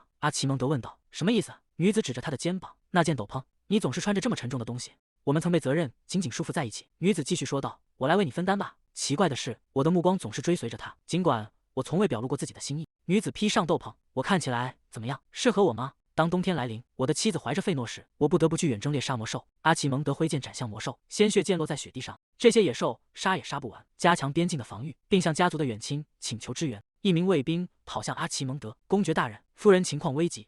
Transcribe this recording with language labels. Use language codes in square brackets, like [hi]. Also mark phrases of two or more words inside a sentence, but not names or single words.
[zh] 阿奇蒙德問道。什麼意思？女子指着他的肩膀，那件斗篷，你總是穿着這麼沉重的東西。我們曾被責任緊緊束縛在一起。女子繼續說道，我來為你分擔吧。奇怪的是，我的目光總是追隨着他，盡管我從未表露過自己的心意。女子披上斗篷，我看起來怎麼樣？適合我嗎？當冬天來臨，我的妻子懷着費諾時，我不得不去遠征獵殺魔獸。阿奇蒙德揮劍斬向魔獸，鮮血濺落在雪地上。這些野獸殺也殺不完，加強邊境的防禦，並向家族的遠親請求支援。一名衛兵跑向阿奇蒙德，公爵大人，夫人情況危急。